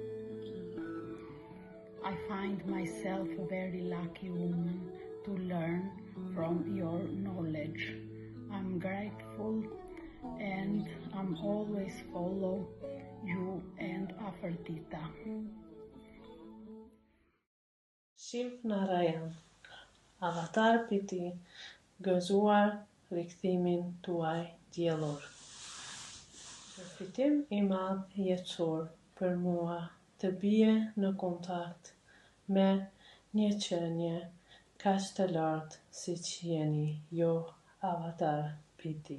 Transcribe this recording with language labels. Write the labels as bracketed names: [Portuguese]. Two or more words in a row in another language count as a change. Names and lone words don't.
[English] I find myself a very lucky woman to learn from your knowledge. I'm grateful and I'm always follow you and Aferdita. [Albanian] Shiv Narayan, Avatar Piti, gëzuar rikthimin tuaj diellor. Përfitim I madh jetësor për mua të bie në kontakt me një qenie kaq të lartë siç jeni jo Avatar Piti.